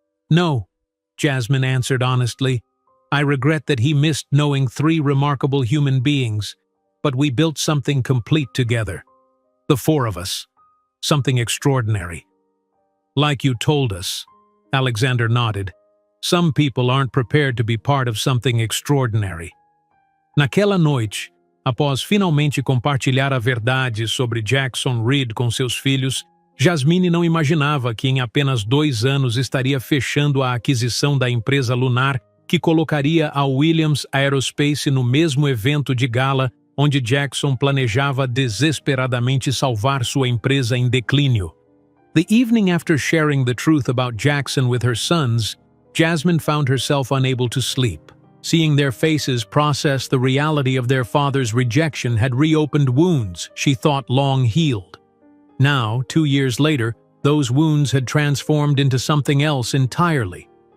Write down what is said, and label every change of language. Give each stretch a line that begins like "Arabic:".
English: "No," Jasmine answered honestly. "I regret that he missed knowing 3 remarkable human beings, but we built something complete together. The 4 of us. Something extraordinary." "Like you told us," Alexander nodded. "Some people aren't prepared to be part of something extraordinary."
Portuguese: Naquela noite, após finalmente compartilhar a verdade sobre Jackson Reed com seus filhos, Jasmine não imaginava que em apenas 2 anos estaria fechando a aquisição da empresa lunar que colocaria a Williams Aerospace no mesmo evento de gala onde Jackson planejava desesperadamente salvar sua empresa em declínio.
English: The evening after sharing the truth about Jackson with her sons, Jasmine found herself unable to sleep. Seeing their faces process the reality of their father's rejection had reopened wounds she thought long healed. Now, 2 years later, those wounds had transformed into something else entirely.